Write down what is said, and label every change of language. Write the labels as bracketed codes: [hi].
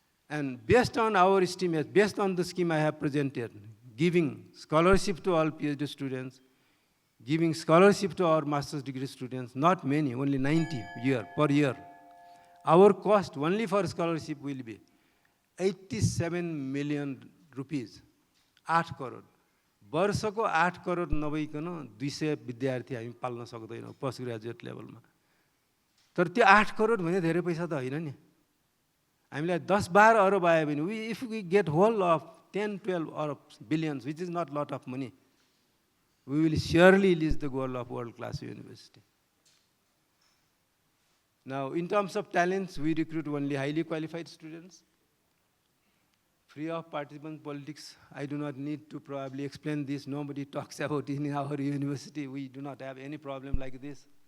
[en] And based on our estimates, based on the scheme I have presented, giving scholarship to all PhD students, giving scholarship to our master's degree students, not many, only 90 per year. Our cost only for scholarship will be 87 million rupees. [ne] 8 crore वर्षको 8 करोड नभइकन 200 विद्यार्थी हामी पाल्न सक्दैनौँ post graduate लेभलमा तर त्यो 8 करोड भने धेरै पैसा त होइन नि हामीलाई 10-12 अरब आयो भने [en] if we get whole of 10-12 अरब billions which is not lot of money we will surely reach the goal of world class university. Now in terms of talents we recruit only highly qualified students. Free of participant politics, I do not need to probably explain this. Nobody talks about it in our university. We do not have any problem like this.